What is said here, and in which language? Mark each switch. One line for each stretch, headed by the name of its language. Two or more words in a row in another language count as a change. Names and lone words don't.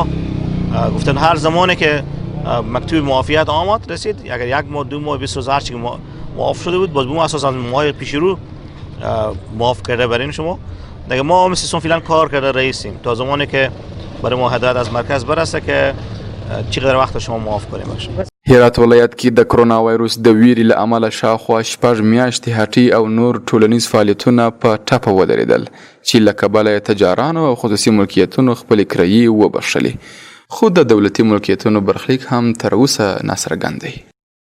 Persian: گفتن هر زمانی که مکتوب معافیت آمد رسید اگر 1 ماه 2 ماه 20,000 چی معاف شده بود باز به اساس از ماه پیش رو معاف کرده برین شما دیگه. ما مثلا فعلا کار کرده رئیسیم تا زمانی که برای ما هدایت از مرکز برسه که چقدر وقت شما معاف کنیم.
Pashto: هرات ولایت کې د کرونا وایروس د ویرې له امله شاوخوا 6 میاشتې هټۍ او نور ټولنیز فعالیتونه په ټپه ودرېدل چې له کبله تجارانو او خصوصي ملکیتونو خپلې کرایې وبخښلې، خو د دولتي ملکیتونو برخلیک هم تر اوسه ناڅرګند دی.